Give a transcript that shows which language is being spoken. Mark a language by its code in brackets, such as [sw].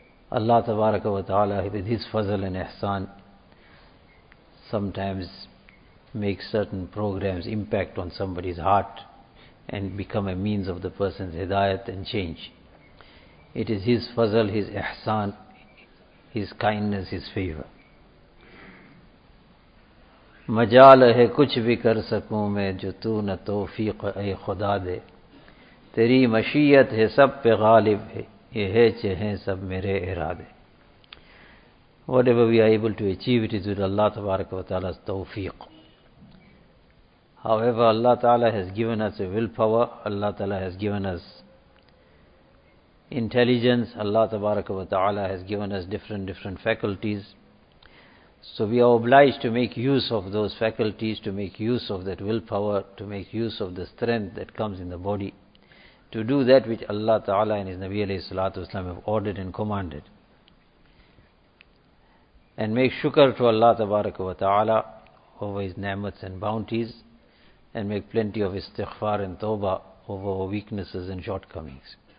[en] Allah tabaraka wa ta'ala with his fazl and ihsan sometimes make certain programs impact on somebody's heart and become a means of the person's hidayat and change. It is his fazl, his ihsan, his kindness, his favor. [ur] مجال ہے کچھ بھی کر سکوں میں جو تو نہ توفیق اے خدا دے, تیری مشیت ہے سب پہ غالب ہے, یہ ہے چہیں سب میرے ارادے. [en] Whatever we are able to achieve it is with Allah تبارک و تعالیٰ توفیق. ہاؤ ایور اللہ تعالیٰ has given us a will power, Allah تعالیٰ has given us intelligence, Allah تبارک و تعالیٰ has given us different faculties. So we are obliged to make use of those faculties, to make use of that willpower, to make use of the strength that comes in the body, to do that which Allah Ta'ala and His Nabi alayhi salatu wasalam have ordered and commanded. And make shukr to Allah Tabaraka wa Ta'ala over His ni'mats and bounties, and make plenty of istighfar and tawbah over our weaknesses and shortcomings.